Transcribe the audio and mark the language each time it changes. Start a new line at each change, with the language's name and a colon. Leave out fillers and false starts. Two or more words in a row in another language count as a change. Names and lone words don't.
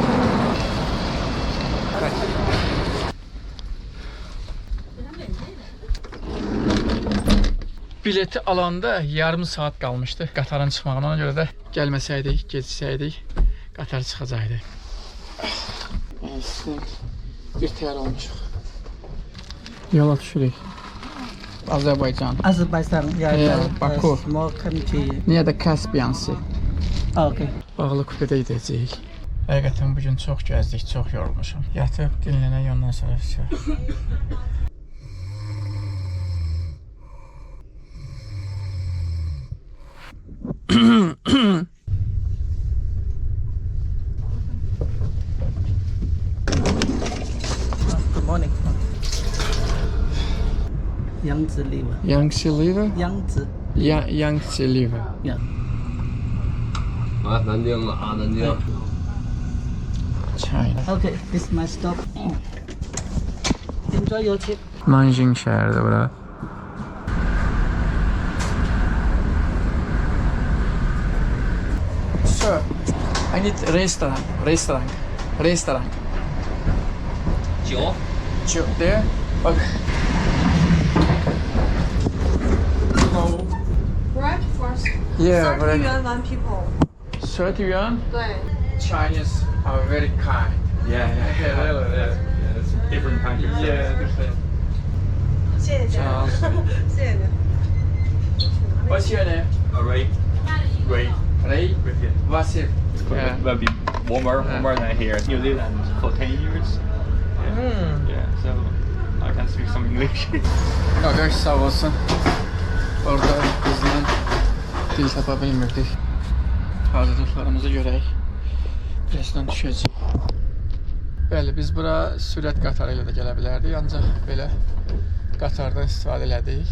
Azerbaijani: Bileti alanda yarım saat qalmışdı qatarın çıxmağına, ona görə də gəlməsəydik, geciksəydik qatar çıxacaqdı. Bir təyər olmuşuq. Yola düşürük. Azərbaycan.
English: Azerbaijan, yeah, Baku. small country.
Azerbaijani: Niyə də
English: Caspian Sea.
Azerbaijani: Okay. Bağlı kupedə gedəcəyik. Həqiqətən bugün çox gəzdik, çox yorulmuşum. Yatıb dinlənək, ondan sonra çıxır.
English: Good morning. Yangtze River. Yangtze River? Yangtze. Yangtze River. Yeah.
Chinese: 啊，南京啊，南京。
English: China. Okay, this is my stop. Enjoy your trip.
Azerbaijani: Nanjing şəhəridir bura.
English: Sir, I need restaurant.
Chinese: 酒。
English: There? Okay. Bread for Yeah, 30 yuan one people. 30 yuan?
Chinese: 对。
English: Chinese are very kind. Yeah, really, yeah, it's different countries. different.
Chinese: 谢谢。谢谢你。
English: What's your name? Ray, Ray. Vasif. Yeah. will be warmer than here. New Zealand for 10 years. Yeah, so I can speak some English.
Azerbaijani: Qaqaş sağ olsun. Orada bizlə dil tapa bilmirdik. Hazırlıqlarımızı görək. Birazdan düşəcək. Bəli, biz bura sürət qatarı ilə də gələ bilərdik, ancaq belə qatardan istifadə elədik.